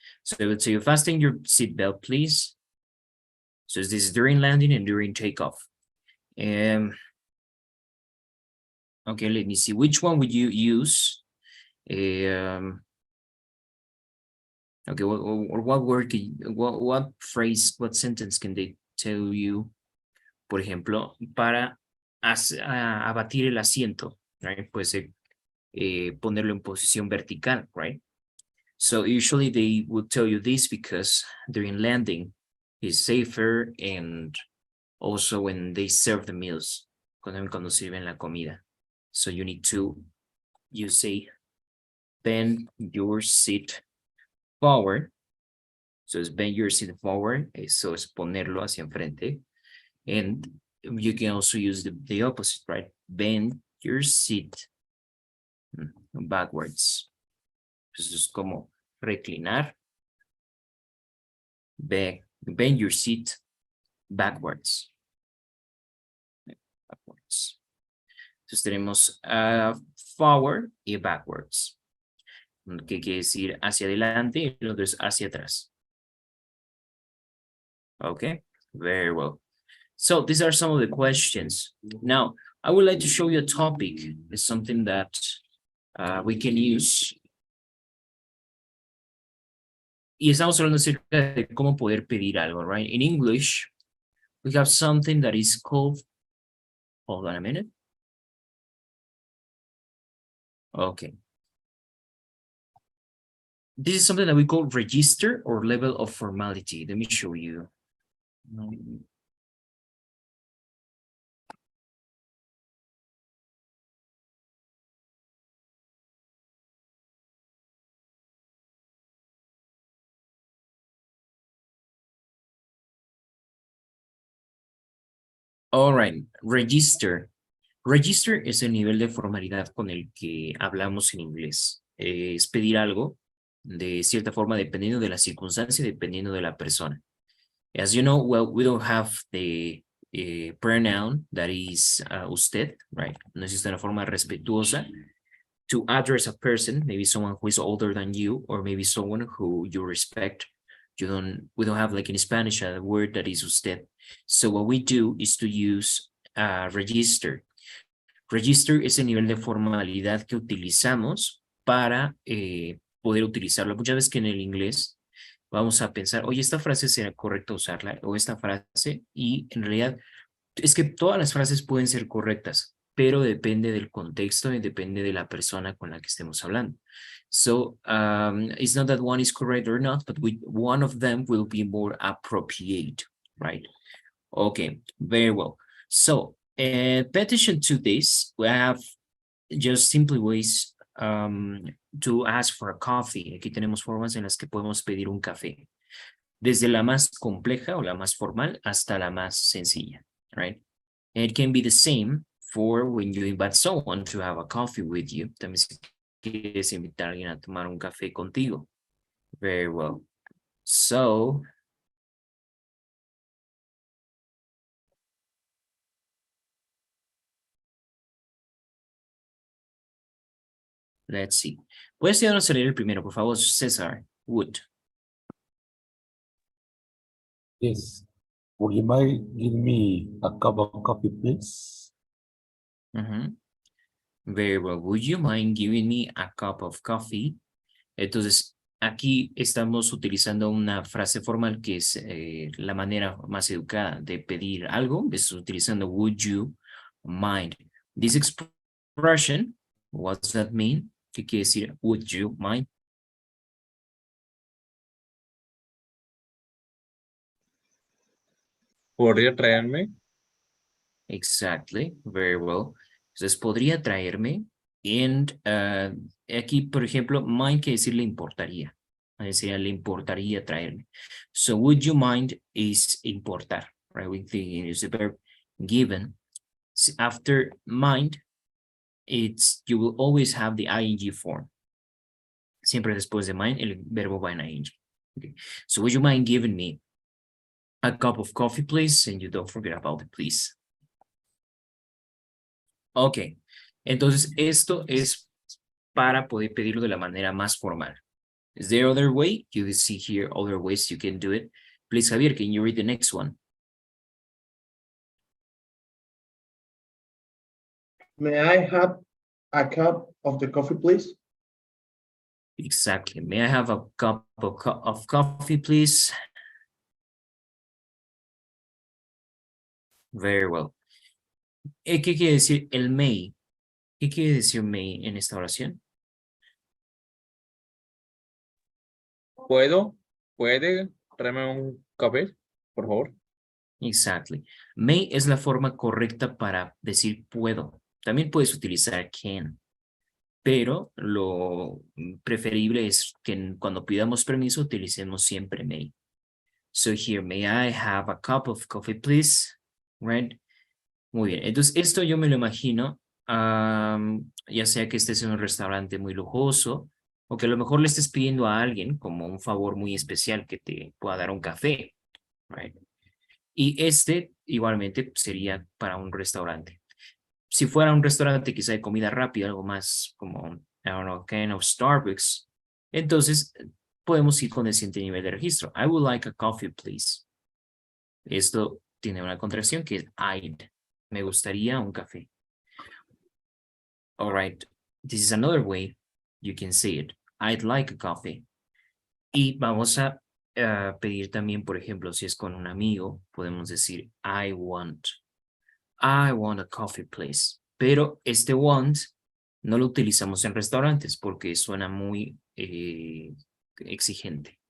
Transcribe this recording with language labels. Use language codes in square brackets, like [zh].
[en] So I would say you fasten your seatbelt, please. So this is during landing and during takeoff. Okay, let me see. Which one would you use? Okay, what word, what phrase, what sentence can they tell you? [es] Por ejemplo, para abatir el asiento, [en] right? [es] Pues ponerlo en posición vertical, [en] right? So usually they would tell you this because during landing is safer, and also when they serve the meals, [es] cuando sirven la comida. [en] So you need to, you say, bend your seat forward. So it's bend your seat forward. [es] Eso es ponerlo hacia enfrente. [en] And you can also use the opposite, right? Bend your seat backwards. [es] Eso es como reclinar. [en] Bend your seat backwards. Backwards. [es] Entonces tenemos forward y backwards. Que quiere decir hacia adelante y el otro es hacia atrás. [en] Okay, very well. So these are some of the questions. Now, I would like to show you a topic. It's something that we can use. [es] Y estamos hablando acerca de cómo poder pedir algo, [en] right? In English, we have something that is called, hold on a minute. Okay. This is something that we call register or level of formality. Let me show you. All right, register. [es] Register es el nivel de formalidad con el que hablamos en inglés. Es pedir algo de cierta forma dependiendo de la circunstancia, dependiendo de la persona. [en] As you know, well, we don't have the pronoun that is usted, right? [es] No existe una forma respetuosa [en] to address a person, maybe someone who is older than you, or maybe someone who you respect. We don't have, like in Spanish, a word that is usted. So what we do is to use register. [es] Register es el nivel de formalidad que utilizamos para poder utilizarlo. Muchas veces que en el inglés vamos a pensar, oye, esta frase será correcta usarla, o esta frase, y en realidad es que todas las frases pueden ser correctas, pero depende del contexto y depende de la persona con la que estemos hablando. [en] So it's not that one is correct or not, but one of them will be more appropriate, right? Okay, very well. So pay attention to this. We have just simply ways to ask for a coffee. [es] Aquí tenemos formas en las que podemos pedir un café. Desde la más compleja o la más formal hasta la más sencilla. [en] right? And it can be the same for when you invite someone to have a coffee with you. [es] También si quieres invitar a alguien a tomar un café contigo. [en] Very well. So, let's see. [es] ¿Puedes ayudarnos a leer el primero, por favor, César? [en] Would. Yes. Would you mind giving me a cup of coffee, please? Ujú. Very well. Would you mind giving me a cup of coffee? [es] Entonces, aquí estamos utilizando una frase formal que es la manera más educada de pedir algo. Es utilizando [en] would you mind. This expression, what does that mean? [es] ¿Qué quiere decir would you mind? ¿Podría traerme? [en] Exactly, very well. [es] Entonces, podría traerme. [en] And [es] aquí, por ejemplo, mind quiere decir le importaría. Decir, le importaría traerme. [en] So, would you mind is importar, right? We think it's the verb given. After mind, you will always have the ing form. [es] Siempre después de mind, el verbo va en ing. [en] Okay. So, would you mind giving me a cup of coffee, please? And you don't forget about the please. Ok, [es] entonces esto es para poder pedirlo de la manera más formal. [en] Is there other way? You see here other ways you can do it. Please, Javier, can you read the next one? May I have a cup of the coffee, please? Exactly. May I have a cup of coffee, please? Very well. [es] ¿Qué quiere decir el may? ¿Qué quiere decir may en esta oración? ¿Puede traerme un café, por favor? [en] Exactly. [es] May es la forma correcta para decir puedo. También puedes utilizar can. Pero lo preferible es que cuando pidamos permiso utilicemos siempre may. [en] So here, may I have a cup of coffee, please? [es] Right? Muy bien. Entonces, esto yo me lo imagino, ya sea que estés en un restaurante muy lujoso o que a lo mejor le estés pidiendo a alguien como un favor muy especial que te pueda dar un café. [en] Right? [es] Y este igualmente sería para un restaurante. Si fuera un restaurante quizá de comida rápida, algo más como, [en] I don't know, kind of Starbucks, [es] entonces podemos ir con el siguiente nivel de registro. [en] I would like a coffee, please. [es] Esto tiene una contracción que es I'd. Me gustaría un café. [en] All right. This is another way you can say it. I'd like a coffee. [es] Y vamos a pedir también, por ejemplo, si es con un amigo, podemos decir [en] I want a coffee, please. [es] Pero este want no lo utilizamos en restaurantes porque suena muy exigente.